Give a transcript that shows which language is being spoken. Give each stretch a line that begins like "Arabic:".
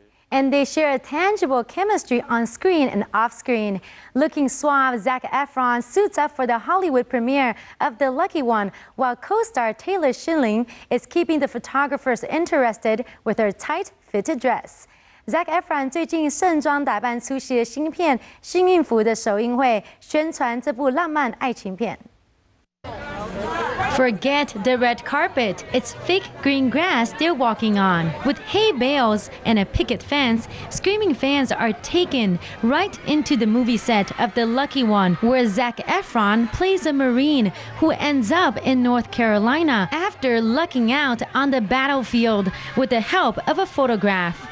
English: And they share a tangible chemistry on screen and off screen. Looking suave, Zac Efron suits up for the Hollywood premiere of The Lucky One, while co-star Taylor Schilling is keeping the photographers interested with her tight-fitted dress.
Chinese: Zac Efron 最近盛装打扮出席了新片《幸运符》的首映会，宣传这部浪漫爱情片。
English: Forget the red carpet, it's fake green grass they're walking on. With hay bales and a picket fence, screaming fans are taken right into the movie set of The Lucky One, where Zac Efron plays a Marine who ends up in North Carolina after lucking out on the battlefield with the help of a photograph.